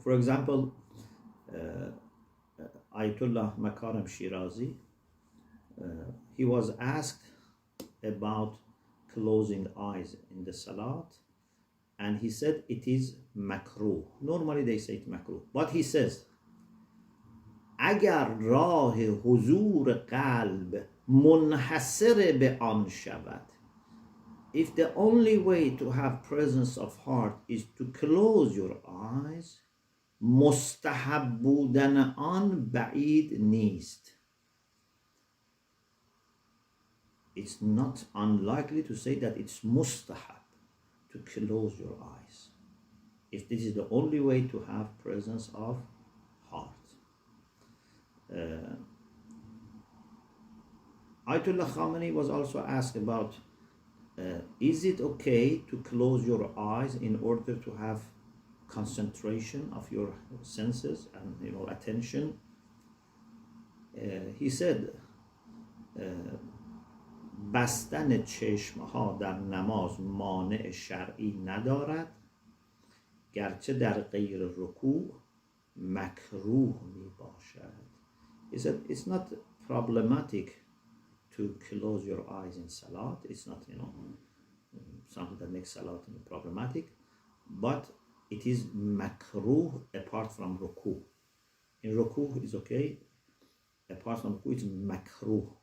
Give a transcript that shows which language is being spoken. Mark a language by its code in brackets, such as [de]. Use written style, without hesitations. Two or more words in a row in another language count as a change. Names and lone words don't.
[en] For example, Ayatollah Makaram Shirazi, he was asked about closing eyes in the Salat, and he said it is makruh. Normally they say it makruh, but he says, [fa] اگر راه حضور قلب منحصر به آن شود, [en] if the only way to have presence of heart is to close your eyes, [fa] مستحب بودن آن بعید نیست. [en] It's not unlikely to say that it's mustahab to close your eyes, if this is the only way to have presence of heart. Ayatollah Khamenei was also asked about, is it okay to close your eyes in order to have concentration of your senses and attention? He said, [fa] بستن چشمها در نماز مانع شرعی ندارد، گرچه در غیر رکوع مکروه می باشد. [en] He said it's not problematic to close your eyes in Salat. It's not something that makes Salat problematic, but it is makruh apart from ruku. In ruku is okay, apart from ruku it's makruh.